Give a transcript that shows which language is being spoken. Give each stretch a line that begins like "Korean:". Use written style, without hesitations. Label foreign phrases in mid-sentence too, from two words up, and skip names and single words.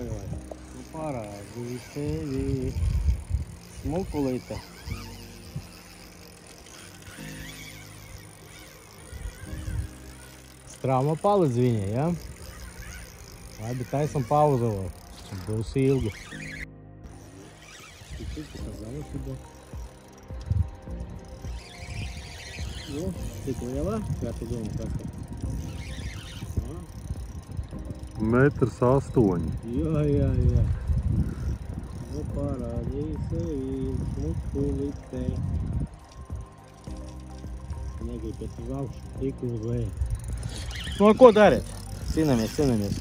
Latvian: Nu parādīju tevi. Smukulīte. Strauma palīdz viņai, ja? Labi, taisam pauzu vēl. Būs ilgi.
Russian: Чуть-чуть показала себя. Ну, ты поняла, как ты думаешь, как это?
Latvian: 1,8 m. Jā. Nu, parādīja sevi smukulīte. Negribiet uz augšu, tik uz leju. Nu, ko darīt? Cīnāmies.